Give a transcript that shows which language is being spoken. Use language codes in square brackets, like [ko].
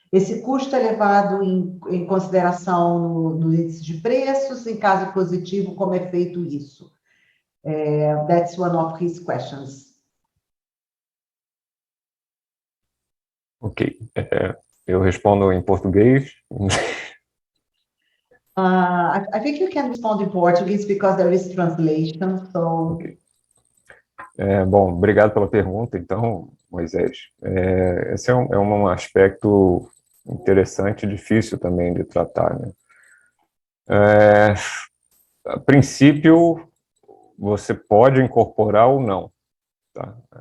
[pt] Esse custo é levado em consideração no índice de preços? Em caso positivo, como é feito isso? [en] That's one of his questions. [pt] Ok, eu respondo em português. [en] I think you can respond in Portuguese because there is translation. So. Okay. [pt] Bom, obrigado pela pergunta, então, Moisés. Esse é um aspecto interessante e difícil também de tratar, né? A princípio, você pode incorporar ou não, tá?